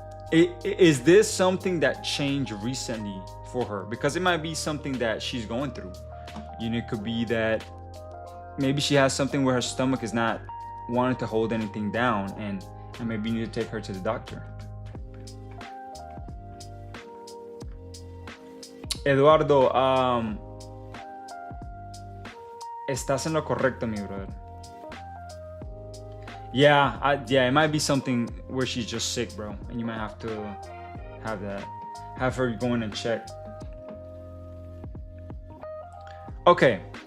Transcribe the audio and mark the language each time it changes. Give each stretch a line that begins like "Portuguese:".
English: Is this something that changed recently for her? Because it might be something that she's going through. You know, it could be that maybe she has something where her stomach is not wanting to hold anything down, and maybe you need to take her to the doctor.
Spanish: Eduardo, estás en lo correcto, mi brother.
English: Yeah, it might be something where she's just sick, bro, and you might have to have her go in and check. Okay.